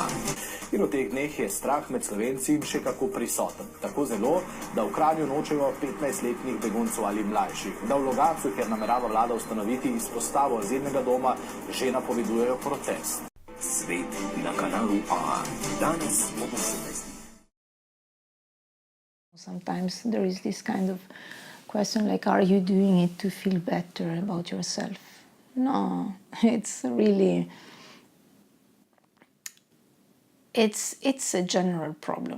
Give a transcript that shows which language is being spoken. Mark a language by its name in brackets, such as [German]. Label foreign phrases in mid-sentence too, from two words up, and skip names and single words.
[Slovenian] In v teh dneh je strah med Slovenci še kako prisoten. Tako zelo, da v Kranju nočejo 15-letnih beguncev ali mlajših. Da v Logatcu, kjer namerava vlada ustanoviti izpostavo azilnega doma, že napovedujejo protest. Svet na kanalu A. Danes ob 18. [English] Sometimes there is this kind of question like, are you doing it to feel better about yourself? No, it's really... It's a general problem.